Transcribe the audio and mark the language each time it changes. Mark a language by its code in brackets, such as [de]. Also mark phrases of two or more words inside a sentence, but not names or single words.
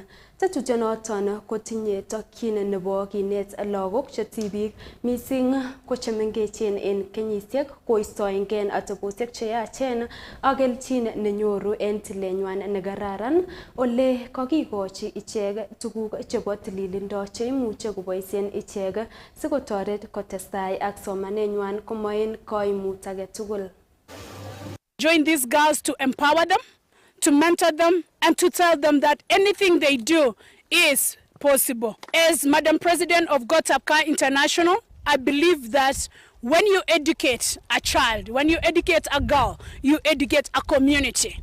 [kln] Tetutyonoton kotinye tokyin nebo kinet lagok che tibik mising ko chemengechen en kenyisiek koistoengei atebosiek che yachen ak kelchin nenyoru en tilenywan nekararan ole kakikochi ichek tuguk chebo tililindo che imuche koboisien ichek sikotoret kotestai ak somanenywan komoen koimut age tugul. [en] Join these girls to empower them, to mentor them, and to tell them that anything they do is possible. As Madam President of Gotapka International, I believe that when you educate a child, when you educate a girl, you educate a community.